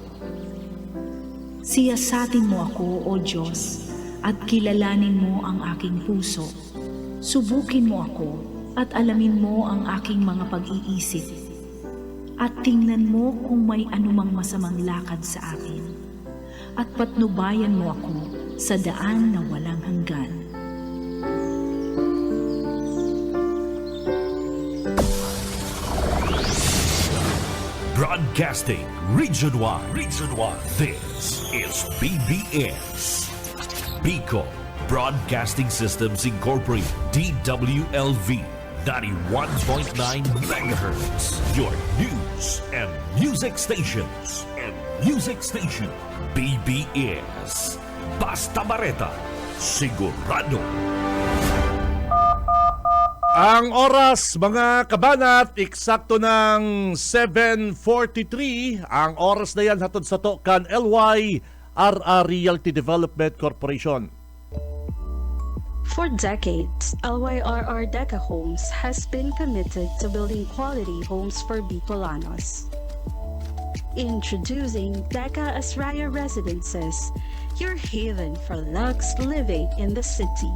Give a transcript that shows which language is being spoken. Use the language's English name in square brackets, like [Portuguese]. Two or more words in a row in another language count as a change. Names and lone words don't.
[Filipino] Siyasatin mo ako, O Diyos, at kilalanin mo ang aking puso. Subukin mo ako at alamin mo ang aking mga pag-iisip. At tingnan mo kung may anumang masamang lakad sa akin. At patnubayan mo ako sa daan na walang hanggan. [English] Broadcasting region-wide. This is BBS. Bicol Broadcasting Systems Incorporated. DWLV 91.9 MHz. Your news and music stations. BBS. Basta Bareta. Sigurado. [Bikol] Ang oras, mga kabanat, eksakto ng 7:43. Ang oras na yan hatod sa to kan LYRR Realty Development Corporation. [English] For decades, LYRR Deca Homes has been committed to building quality homes for Bicolanos. Introducing Deca Asraya Residences, your haven for luxe living in the city.